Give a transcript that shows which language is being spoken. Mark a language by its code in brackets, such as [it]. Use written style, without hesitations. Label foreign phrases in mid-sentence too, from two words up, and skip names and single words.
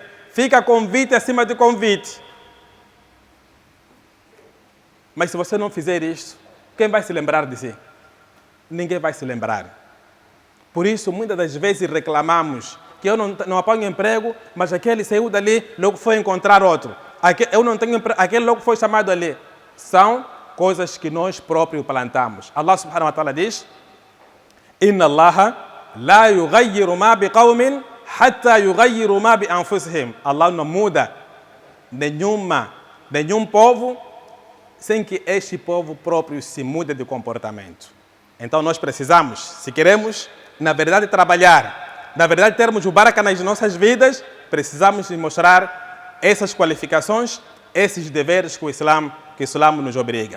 [pt] Fica convite acima de convite. Mas se você não fizer isso, quem vai se lembrar de si? Ninguém vai se lembrar. Por isso, muitas das vezes reclamamos que eu não apanho emprego, mas aquele saiu dali, logo foi encontrar outro. Eu não tenho emprego, aquele logo foi chamado ali. São coisas que nós próprios plantamos. [ar] الله سبحانه وتعالى diz: إن الله لا يغير ما بقوم حتى يغيروا ما بأنفسهم. [pt] Allah não muda nenhum povo sem que este povo próprio se mude de comportamento. Então nós precisamos, se queremos, na verdade, trabalhar, na verdade, termos o baraka nas nossas vidas, precisamos mostrar essas qualificações, esses deveres que o Islã nos obriga.